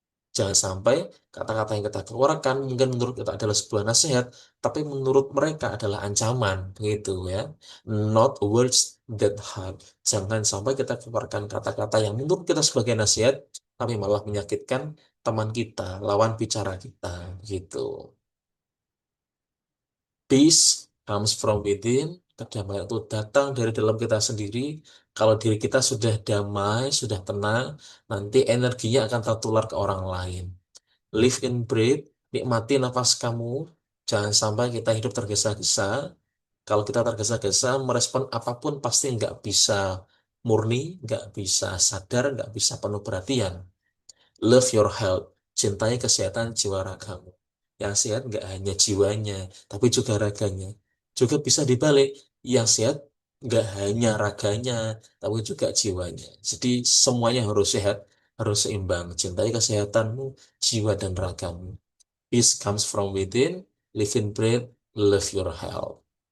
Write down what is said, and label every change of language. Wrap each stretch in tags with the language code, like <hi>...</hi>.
<id>Jangan sampai kata-kata yang kita keluarkan mungkin menurut kita adalah sebuah nasihat, tapi menurut mereka adalah ancaman, begitu ya.</id> <en>Not words that hurt.</en> <id>Jangan sampai kita keluarkan kata-kata yang menurut kita sebagai nasihat, tapi malah menyakitkan teman kita, lawan bicara kita, gitu.</id> <en>Peace comes from within.</en> <id>Kedamaian itu datang dari dalam kita sendiri. Kalau diri kita sudah damai, sudah tenang, nanti energinya akan tertular ke orang lain.</id> <en>Live in breathe,</en> <id>nikmati nafas kamu. Jangan sampai kita hidup tergesa-gesa. Kalau kita tergesa-gesa, merespon apapun pasti nggak bisa murni, nggak bisa sadar, nggak bisa penuh perhatian.</id> <en>Love your health,</en> <id>cintai kesehatan jiwa ragamu. Yang sehat nggak hanya jiwanya, tapi juga raganya. Juga bisa dibalik, yang sehat nggak hanya raganya, tapi juga jiwanya. Jadi semuanya harus sehat, harus seimbang. Cintai kesehatanmu, jiwa dan ragamu.</id> <en>Peace comes from within, live in breath, love your health.</en>